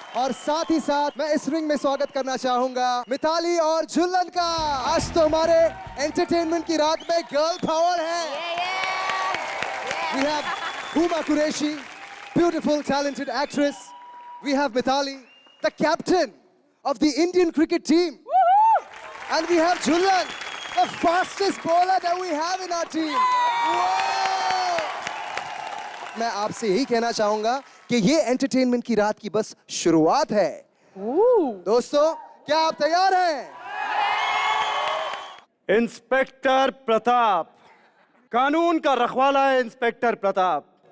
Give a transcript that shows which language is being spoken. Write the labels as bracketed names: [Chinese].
[Hindi] और साथ ही साथ मैं इस रिंग में स्वागत करना चाहूंगा मिताली और झुल्लन का। आज तो हमारे एंटरटेनमेंट की रात में गर्ल पावर है। [English] We have Huma Qureshi, beautiful, talented actress. We have Mithali, the captain of the Indian cricket team. And we have Jhullan, the fastest bowler that we have in our team. Wow! [Hindi] मैं आपसे यही कहना चाहूंगा कि ये entertainment की रात की बस शुरुआत है। दोस्तों, क्या आप तैयार हैं? इंस्पेक्टर प्रताप, कानून का रखवाला है इंस्पेक्टर प्रताप।